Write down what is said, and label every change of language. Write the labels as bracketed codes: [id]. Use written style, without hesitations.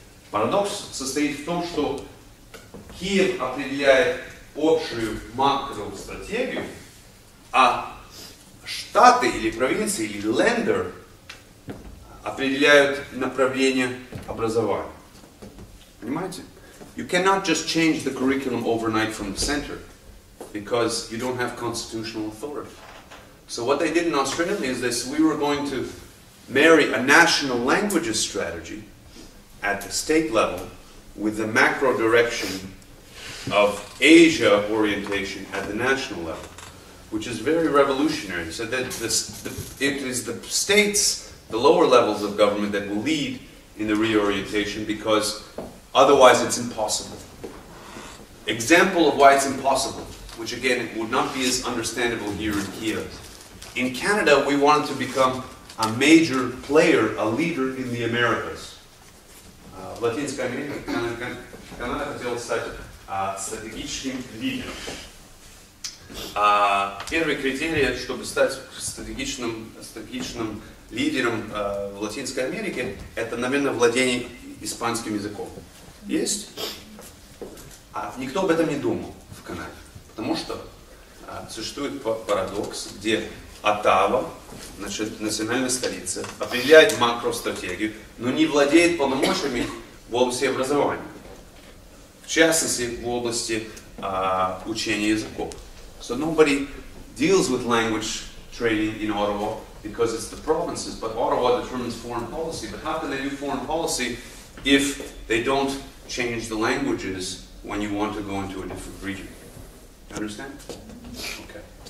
[ru] Парадокс состоит в том, что Киев определяет общую макростратегию, а штаты или провинции или лендер определяют направление образования. Понимаете? [en] You cannot just change the curriculum overnight from the center because you don't have constitutional authority. So what they did in Australia is this: we were going to marry a national languages strategy at the state level with the macro direction of Asia orientation at the national level, which is very revolutionary. So that it is the states, the lower levels of government, that will lead in the reorientation because otherwise it's impossible. Example of why it's impossible, which again would not be as understandable here in Kiev. In Canada, we wanted to become a major player, a leader in the Americas. [ru] В Латинской Америке Канада хотела стать стратегическим лидером. Первый критерий, чтобы стать стратегичным лидером в Латинской Америке, это, наверное, владение испанским языком. Есть? Никто об этом не думал в Канаде, потому что существует парадокс, где Оттава, значит, национальная столица, определяет макростратегию, но не владеет полномочиями в области образования. В частности, в области учения языков. [en] So nobody deals with language training in Ottawa because it's the provinces, but Ottawa determines foreign policy. But how can they do foreign policy if they don't change the languages when you want to go into a different region? You understand? Okay.